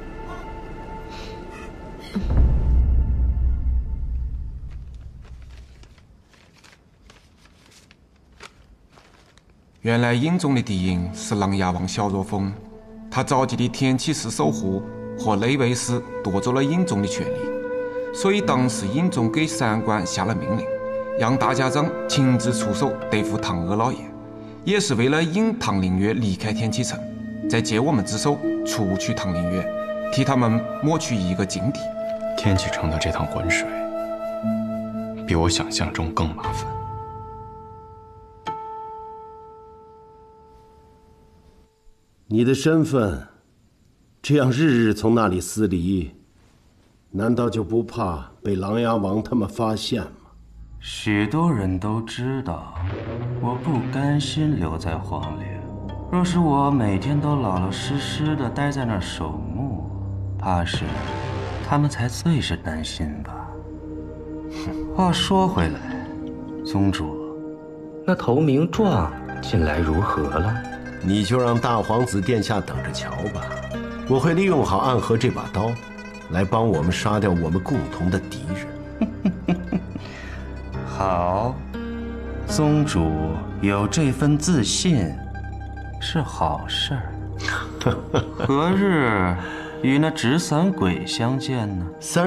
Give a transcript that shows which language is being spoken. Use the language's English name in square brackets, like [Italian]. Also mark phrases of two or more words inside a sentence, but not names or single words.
[Chinese] 原来英宗的嫡音是琅琊王小若鳳，他早期的天啟寺守護和雷衛寺奪走了英宗的權力，所以當時英宗給三官下了命令，讓大家長親自出手對付唐娥老爺，也是為了引唐靈月離開天啟城，再借我們之手除去唐靈月，替他們抹去一個禁地。天啟城的這趟渾水，比我想象中更麻煩。你的身份，這樣日日從那裡撕離，難道就不怕被琅琊王他們發現嗎？許多人都知道，我不甘心留在荒陵。若是我每天都老老實實的待在那兒守墓，怕是他們才最是擔心吧。話說回來，宗主，那投名狀近來如何了？你就讓大皇子殿下等着瞧吧，我會利用好暗河這把刀，來幫我們殺掉我們共同的敵人。好，宗主有這份自信是好事兒。何日與那紙伞鬼相見呢？3